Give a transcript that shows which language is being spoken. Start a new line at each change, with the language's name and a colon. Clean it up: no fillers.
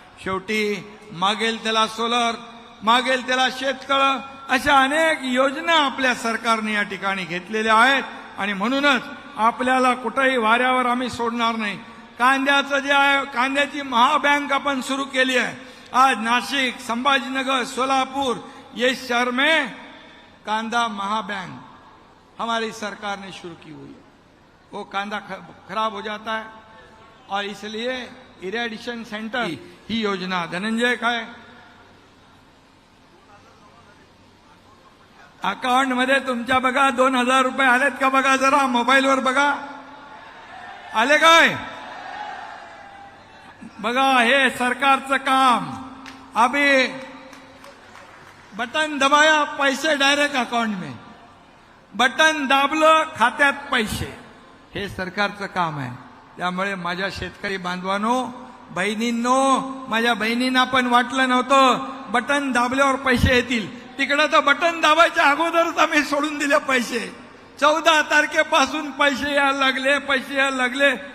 Marathi: शेवटी मागेल त्याला सोलर, मागेल त्याला शेततळं, अशा अनेक योजना आपल्या सरकारने या ठिकाणी घेतलेल्या आहेत. आणि म्हणूनच आपल्याला कुठेही वाऱ्यावर आम्ही सोडणार नाही. कांद्याचं जे आहे, कांद्याची महाबँक आपण सुरू केली आहे.
Hindi: आज नाशिक, संभाजीनगर, सोलापुर ये शहर में कांदा महाबैंक हमारी सरकार ने शुरू की हुई है. वो कांदा खराब हो जाता है और इसलिए
Marathi: इरिगेशन सेंटर ही योजना, धनंजय काय अकाउंट मध्ये तुमच्या बघा 2,000 रुपये आलेत का बघा, जरा मोबाईलवर बघा, आले काय बघा. हे सरकारचं काम.
Hindi: अभी बटन दबाया, पैसे डायरेक्ट अकाउंट में,
Marathi: बटन दाबलं, खात्यात पैसे. हे सरकारचं काम आहे. त्यामुळे माझ्या शेतकरी बांधवांनो, बहिणींनो, माझ्या बहिणींना पण वाटलं नव्हतं बटन दाबल्यावर पैसे येतील. तिकडे तर बटन दाबायच्या अगोदरच आम्ही सोडून दिले पैसे. 14 तारखेपासून पैसे यायला लागले, पैसे यायला लागले.